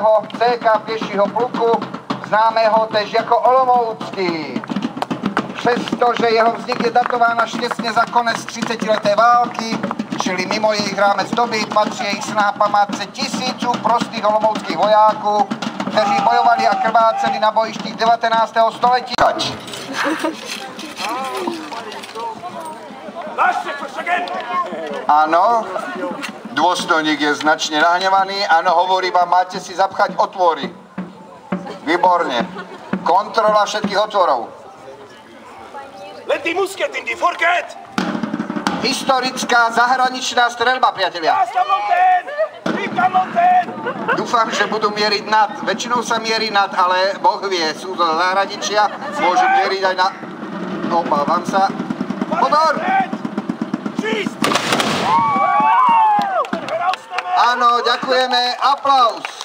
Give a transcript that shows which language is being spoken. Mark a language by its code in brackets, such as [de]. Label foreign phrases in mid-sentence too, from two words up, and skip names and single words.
[cs] CK pěšího pluku, známého též jako Olomoucký. Přestože jeho vznik je datován až těsně za konec 30leté války, čili mimo jejich rámec doby, patří jejich snaha památce tisíců prostých olomouckých vojáků, kteří bojovali a krváceli na bojištích 19. století. [sk] Áno, dôstojník je značne nahnevaný, áno, hovorí vám, máte si zapchať otvory. Výborne. Kontrola všetkých otvorov. Let die Musket in die Vorgät! Historická zahraničná streľba, priatelia. Dúfam, že budú mieriť nad. Väčšinou sa mierí nad, ale Boh vie, sú to zahraničia, môžu mieriť aj na... Obávam sa. Pozor! Áno, ďakujeme, aplaus.